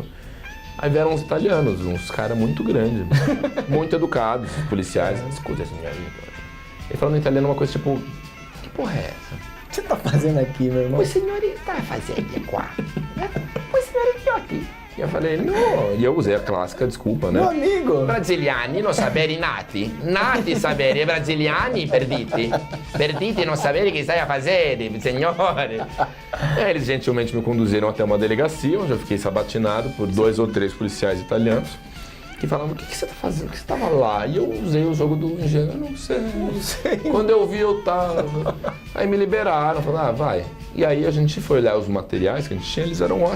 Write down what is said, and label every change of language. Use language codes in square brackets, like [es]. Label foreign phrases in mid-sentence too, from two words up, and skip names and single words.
[pt] Aí vieram uns italianos, uns caras muito grandes, muito educados, policiais, escuta assim, ele falando em italiano uma coisa tipo, que porra é essa? O que você tá fazendo aqui, meu irmão? O senhor está fazendo qua? O senhor aqui. E eu falei, não. E eu usei a clássica desculpa, né? Meu amigo! [it] Brasiliani non sapere nati. Nati sapere, brasiliani perditi. Perditi non sapere che stai a fazere, signore. [pt] Aí eles gentilmente me conduziram até uma delegacia, onde eu fiquei sabatinado por 2 ou 3 policiais italianos. Que falavam, o que você tá fazendo? O que você tava lá? E eu usei o jogo do engenho, não sei. Quando eu vi, eu tava. Aí me liberaram, falaram, vai. E aí a gente foi olhar os materiais que a gente tinha, eles eram ótimos.